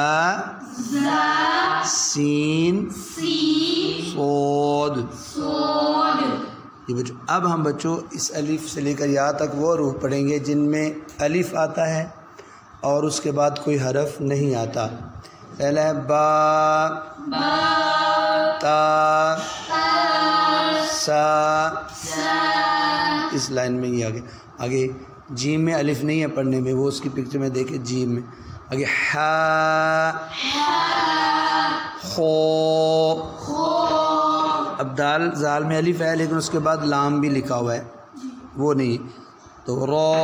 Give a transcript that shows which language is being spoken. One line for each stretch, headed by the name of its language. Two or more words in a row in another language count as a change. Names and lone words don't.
Urdu: زا سین سین صاد صاد یہ بچوں اب ہم بچوں اس الف سے لے کر یا تک وہ حروف پڑھیں گے جن میں الف آتا ہے اور اس کے بعد کوئی حرف نہیں آتا پہلا ہے با با تا تا سا سا اس لائن میں یہ آگے جیم میں الف نہیں ہے پڑھنے میں وہ اس کی پکچر میں دیکھیں جیم میں آگے ہا خو خو اب دال زال میں الف ہے لیکن اس کے بعد لام بھی لکھا ہوا ہے وہ نہیں تو را